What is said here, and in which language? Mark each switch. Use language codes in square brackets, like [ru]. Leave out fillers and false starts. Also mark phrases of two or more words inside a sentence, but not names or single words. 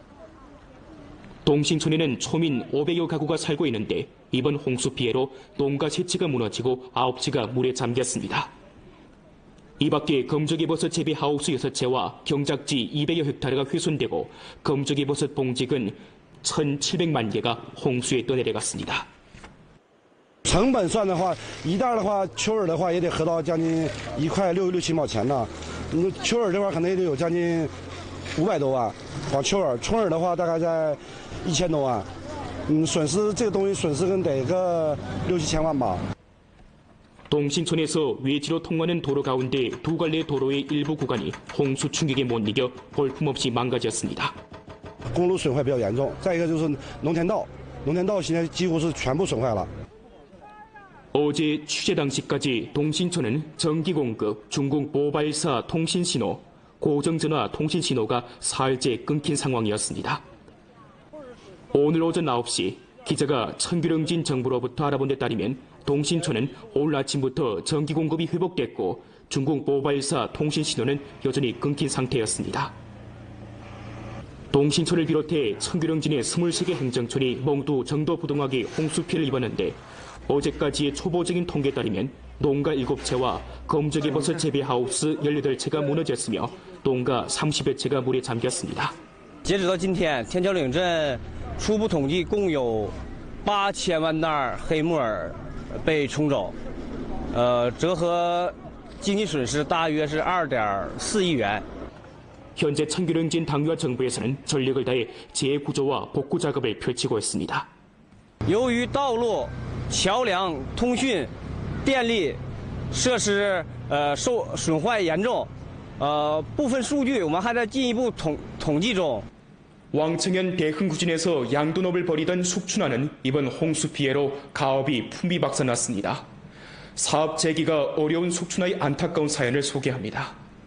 [ko] 동신촌에는 초민 500여 가구가 살고 있는데 이번 홍수 피해로 농가 3채가 무너지고 9채가 물에 잠겼습니다. 이 밖에 검정이버섯 재배 하우스 6채와 경작지 200여 헥타르가 훼손되고 검정이버섯 봉직은 1,700만 개가 홍수에 떠내려갔습니다. [zh] 成本算的话，一袋的话，秋耳的话也得合到将近1块6、7毛钱呢。秋耳这块可能也得有将近500多万，光秋耳，春耳的话大概在1000多万。损失这个东西损失跟得个6、7千万吧。 [ko] 동신촌에서 외지로 통하는 도로 가운데 두 갈래 도로의 일부 구간이 홍수 충격에 못 이겨 볼품없이 망가졌습니다. [zh] 公路损坏比较严重，再一个就是农田道，农田道现在几乎是全部损坏了。 [ko] 어제 취재 당시까지 동신촌은 전기 공급, 중국 모바일사 통신 신호, 고정전화 통신 신호가 사흘째 끊긴 상황이었습니다. 오늘 오전 9시 기자가 천규령진 정부로부터 알아본 데 따르면 동신촌은 오늘 아침부터 전기 공급이 회복됐고 중국 모바일사 통신 신호는 여전히 끊긴 상태였습니다. 동신촌을 비롯해 천규령진의 23개 행정촌이 모두 정도부동하게 홍수 피해를 입었는데 어제까지의 초보적인 통계에 따르면 농가 7채와 검정이버섯 재배 하우스 18채가 무너졌으며 농가 30여 채가 물에 잠겼습니다. [zh] 截止到今天，天桥岭镇初步统计共有8000万袋黑木耳被冲走，折合经济损失大约是2.4亿元。 [ko] 현재 천규령진 당위와 정부에서는 전력을 다해 재구조와 복구 작업을 펼치고 있습니다. [zh] 由于道路、桥梁、通讯、电力设施受损坏严重，部分数据我们还在进一步统计中。 [ko] 왕청현 대흥구진에서 양돈업을 벌이던 숙춘하는 이번 홍수 피해로 가업이 풍비박산났습니다. 사업 재개가 어려운 숙춘하의 안타까운 사연을 소개합니다.